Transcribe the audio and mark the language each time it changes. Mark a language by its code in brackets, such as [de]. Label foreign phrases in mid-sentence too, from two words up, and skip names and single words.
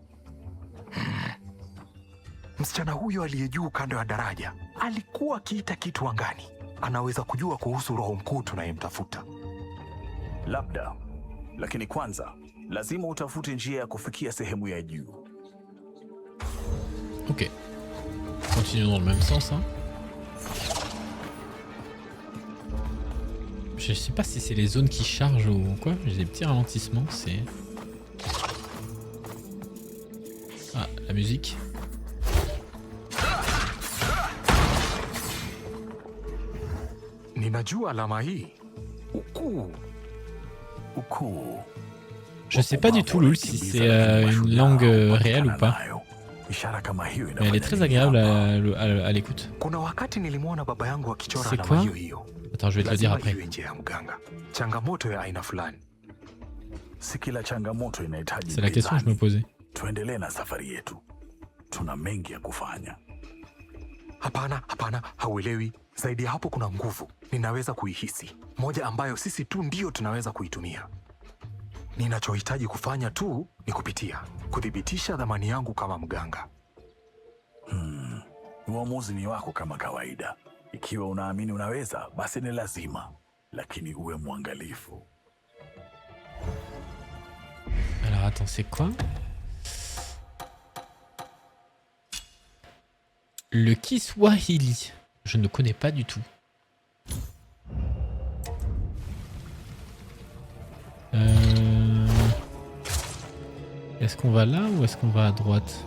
[sw] Msichana huyo aliye juu kando ya daraja alikuwa akiita kitu angani. Anaweza kujua kuhusu roho mkuu tunayemtafuta. Labda, lakini kwanza lazima utafute njia ya kufikia sehemu ya juu. Ok. [fr] Continuons dans le même sens. Hein. Je sais pas si c'est les zones qui chargent ou quoi. J'ai des petits ralentissements. C'est... Ah, la musique. [sw] Ninajua alama hii. Ukuu. Ukuu. [fr] Je sais pas du tout, Lul, si c'est une langue réelle ou pas. Mais elle est très agréable à l'écoute. [sw] Kuna wakati nilimwona baba yangu akichora [fr] C'est [sw] alama [fr] quoi? [sw] hiyo hiyo. [fr] Attends, je vais te le dire [sw] Lazima [fr] après. [sw] iwe nje ya mganga. Changamoto ya aina fulani. Si kila changamoto inahitaji. [fr] C'est la question que je me posais. [sw] Tuendelee na safari yetu. Tuna mengi ya kufanya. Hapana, hapana, hauelewi. Zaidi ya hapo kuna nguvu. Ninaweza kuihisi. Moja ambayo sisi tu ndio tunaweza kuitumia. Ninachohitaji kufanya tu ni kupitia, kuthibitisha dhamani yangu kama mganga. Uamuzi ni wako kama kawaida. Ikiwa unaamini unaweza, basi ni lazima. Lakini uwe mwangalifu. [fr] Alors attends, c'est quoi? Le Kiswahili. Je ne connais pas du tout. Est-ce qu'on va là ou est-ce qu'on va à droite?